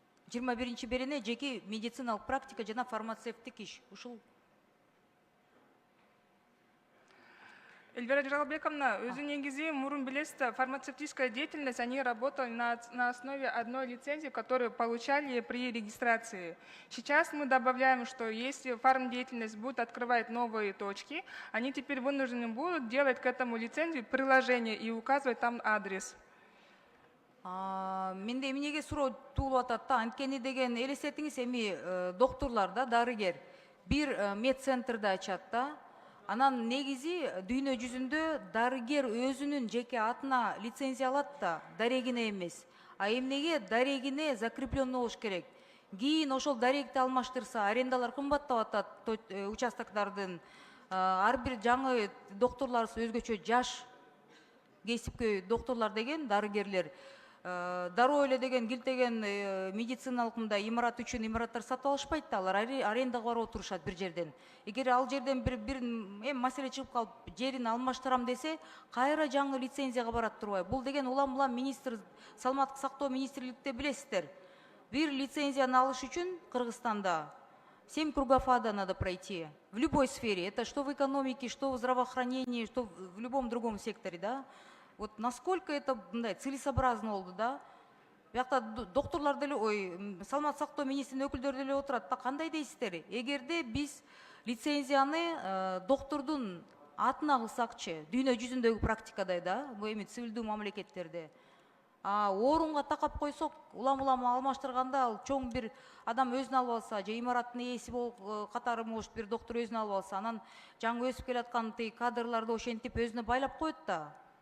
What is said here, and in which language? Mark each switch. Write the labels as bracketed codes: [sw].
[ky] 21-чи берене жеке медициналык практика жана фармацевттик иш. Ушул. [ru] Эльвира Джигалбековна, [ky] өзү негизи мурун билесиз, [ru] фармацевтическая деятельность, они работали на основе одной лицензии, которую получали при регистрации. Сейчас мы добавляем, что если фармдеятельность будет открывать новые точки, они теперь вынуждены будут делать к этому лицензию приложение и указывать там адрес. [ky] Менде эмнеге суроо туулуп атат да, анткени деген элестетиңиз, эми докторлор да, дарыгер бир медцентрди ачат да. Анан негизи дүйнө жүзүндө дарыгер өзүнүн жеке атына лицензия алат да, дарегине эмес. А эмнеге дарегине закреплен болуш керек. Кийин ошол дарегти алмаштырса, арендалар кымбаттап атат участоктардын. Ар бир жаңы докторлорубуз өзгөчө жаш кесипкөй докторлор деген дарыгерлер. Дароо эле деген килтеген медициналык мындай имарат үчүн имараттар сатып алышпайт да, алар арендага барып отурушат бир жерден. Эгер ал жерден бир маселе чыгып калып, жерин алмаштырам десе, кайра жаңы лицензияга барат турбайбы? Бул деген улам министр, саламаттык сактоо министрликте билесиздер. Бир лицензияны алыш үчүн Кыргызстанда 7 [ru] кругов ада надо пройти. В любой сфере. Это что в экономике, что в здравоохранении, что в любом другом секторе, да? Вот насколько это целесообразно болду, да? [ky] Бияқта докторлар деле, саламаттык сактоо министринин өкүлдөрү деле отурат. Так кандай дейсиздер? Эгерде биз лицензияны доктордун атына кылсакчы, дүйнө жүзүндөгү практикадай да, бул эми цивилдүү мамлекеттерде. Орунга такап койсок, улам алмаштырганда ал чоң бир адам өзүн алып алса, же имараттын ээси болуп катары может бир доктор өзүн алып алса, анан жаңы өсүп келаткан кадрларды ошентип өзүнө байлап коет да.